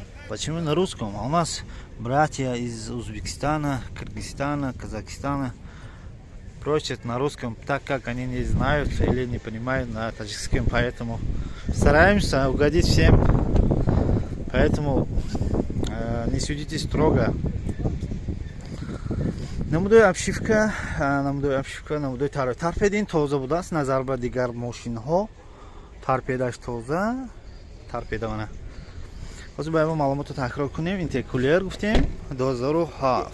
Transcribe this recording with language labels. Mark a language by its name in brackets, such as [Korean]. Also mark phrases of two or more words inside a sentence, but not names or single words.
[Russian] А у нас братья из Узбекистана, Кыргызстана, Казахстана просят на русском, так как они не знают или не понимают на таджикском, поэтому стараемся угодить всем. Поэтому не судите строго. [Tajik] Намудои обшивка, намудои тарпедин тоза будаст, назар ба дигар мошинҳо тарпедаш тоза, тарпеда мана. ҳозир ба маълумотро таҳқиқ кунем. Интеркулер гуфтем 2007.